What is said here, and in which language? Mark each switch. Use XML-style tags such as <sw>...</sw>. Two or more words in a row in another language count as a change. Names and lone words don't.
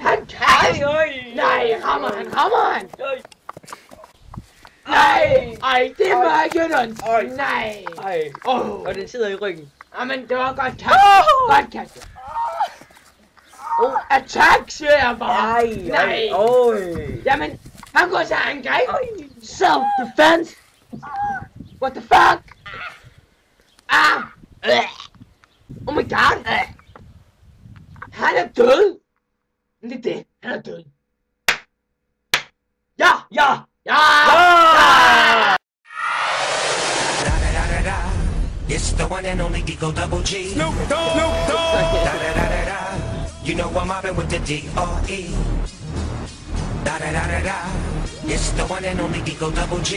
<da>Nej, rammer han. Nej, det var ikke ondt. Nej. Og den sidder i ryggen. Jamen, det var godt kastet. Attack, siger jeg bare. Nej. Jamen, han går til angreb.</da> <en>Self-defense. What the fuck? Oh my god.</en> <da>Han er død. Men det er det. Han er død. Ja.</da> <en>It's the one and only Digo Double G. Snoop Dogg. You know I'm mobbing with the D.R.E. It's the one and only Digo Double G.</en>